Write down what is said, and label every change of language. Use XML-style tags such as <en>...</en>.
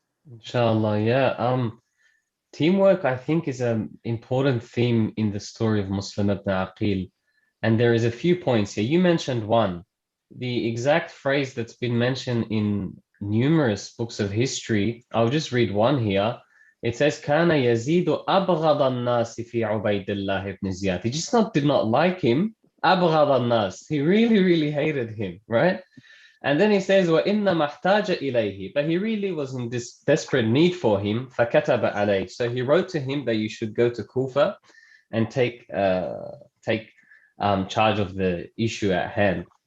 <en>Inshallah, yeah. Teamwork, I think, is an important theme in the story of Muslim ibn Aqeel. And there is a few points here. You mentioned one. The exact phrase that's been mentioned in numerous books of history, I'll just read one here. It says,</en> <ar>كَانَ يَزِيدُ أَبْغَضَ النَّاسِ فِي عُبَيْدِ اللَّهِ ibn Ziyad.</ar> <en>He just did not like him.</en> <ar>أَبْغَضَ النَّاسِ.</ar> <en>He really, really hated him, right? And then he says,</en> <ar>وَإِنَّمَا احْتَاجَ إِلَيْهِ.</ar> <en>But he really was in this desperate need for him.</en> <ar>فَكَتَبَ عَلَيْهِ.</ar> <en>So he wrote to him that you should go to Kufa and take charge of the issue at hand.</en>